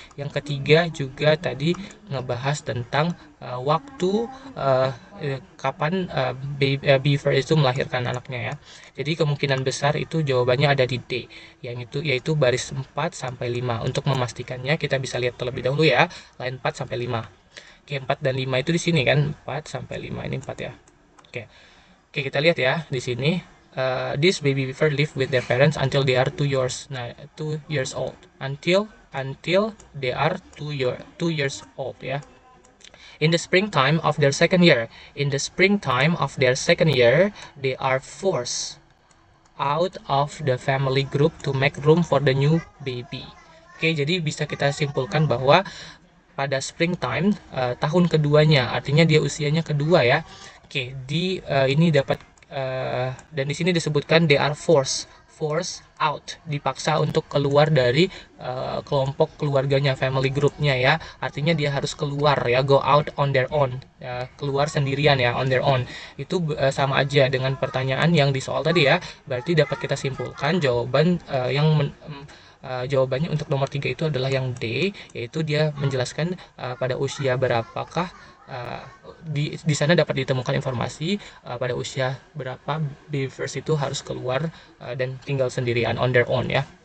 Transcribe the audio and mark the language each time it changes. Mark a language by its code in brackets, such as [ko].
[id] Yang ketiga juga tadi ngebahas tentang waktu kapan beaver itu melahirkan anaknya ya. Jadi kemungkinan besar itu jawabannya ada di D, yang itu yaitu baris 4 sampai 5. Untuk memastikannya kita bisa lihat terlebih dahulu ya, line 4 sampai 5. Oke, 4 dan 5 itu di sini kan, 4 sampai 5 ini 4 ya. Oke. Oke, kita lihat ya di sini. [en] This baby beaver live with their parents until they are 2 years. Nah, 2 years old. Until they are 2 years old ya. In the springtime of their second year, they are forced out of the family group to make room for the new baby. [id] Oke, jadi bisa kita simpulkan bahwa pada springtime tahun keduanya, artinya dia usianya kedua ya. Oke, ini dapat dan di sini disebutkan [en] they are forced out, [id] dipaksa untuk keluar dari kelompok keluarganya, family groupnya ya. Artinya dia harus keluar ya, [en] go out on their own, [id] keluar sendirian ya, [en] on their own. [id] Itu sama aja dengan pertanyaan yang di soal tadi ya. Berarti dapat kita simpulkan jawaban jawabannya untuk nomor 3 itu adalah yang D, yaitu dia menjelaskan pada usia berapakah di sana dapat ditemukan informasi pada usia berapa beavers itu harus keluar dan tinggal sendirian [en] on their own [id] ya.